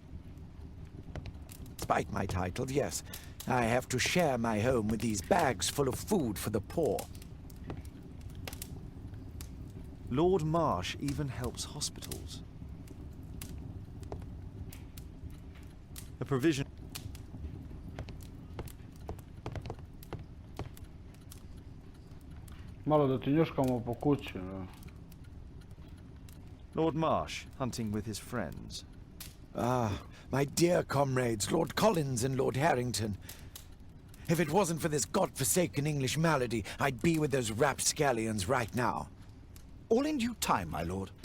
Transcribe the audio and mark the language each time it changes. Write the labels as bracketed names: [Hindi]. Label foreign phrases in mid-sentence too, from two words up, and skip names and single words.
[English] Despite my title, yes, I have to share my home with these bags full of food for the poor. Lord Marsh even helps hospitals. A provision... [Serbian] Malo da ti njuškamo po kući, no. [English] Lord Marsh, hunting with his friends. Ah, my dear comrades, Lord Collins and Lord Harrington. If it wasn't for this godforsaken English malady, I'd be with those rapscallions right now. All in due time, my lord.